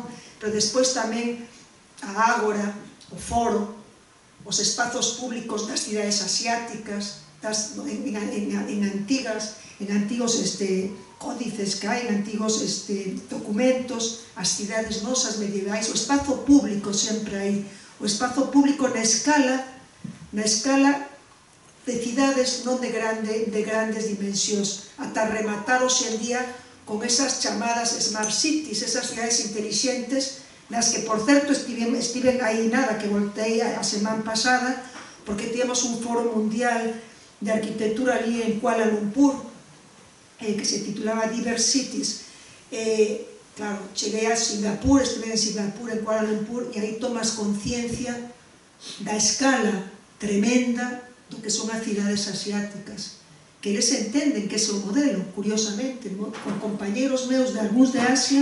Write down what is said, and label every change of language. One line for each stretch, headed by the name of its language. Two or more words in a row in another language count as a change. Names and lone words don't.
Galician: Pero despois tamén a Ágora, o Foro, os espazos públicos das cidades asiáticas, en antigos códices que hai, en antigos documentos, as cidades nosas medievais, o espazo público sempre hai, o espazo público na escala de cidades non de grandes dimensións, ata rematar hoxe en día con esas chamadas
English: smart cities,
Galician: esas cidades intelixentes, nas que, por certo, estiven aí nada, que voltei a semana pasada, porque temos un foro mundial de arquitectura ali en Kuala Lumpur, que se titulaba Diverse Cities. Claro, cheguei a Singapur, estive en Singapur, en Kuala Lumpur, e aí tomas conciencia da escala tremenda do que son as cidades asiáticas, que eles entenden que ese é o modelo, curiosamente, con compañeros meus de algúns de Asia.